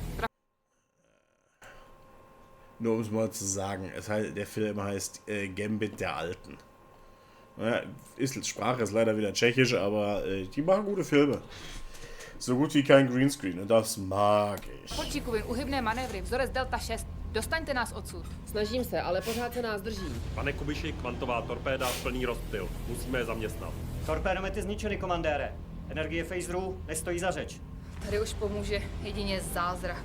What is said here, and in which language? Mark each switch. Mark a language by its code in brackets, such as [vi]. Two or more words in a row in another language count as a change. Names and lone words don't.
[de] Nur um es mal zu sagen, der Film heißt Gambit der Alten. Ja, Sprache ist leider wieder tschechisch, aber die machen gute Filme. So gut wie kein Greenscreen und das mag ich. [cs] Porčíkovi, uhybné manévry, vzorec Delta 6. Dostaňte nás odsud. Snažím se, ale pořád se nás drží. Pane Kubiši, kvantová torpéda, plný rozptyl. Musíme je zaměstnat. Torpédomety zničeny, komandére. Energie phaserů nestojí za řeč. Tady už pomůže jedině zázrak.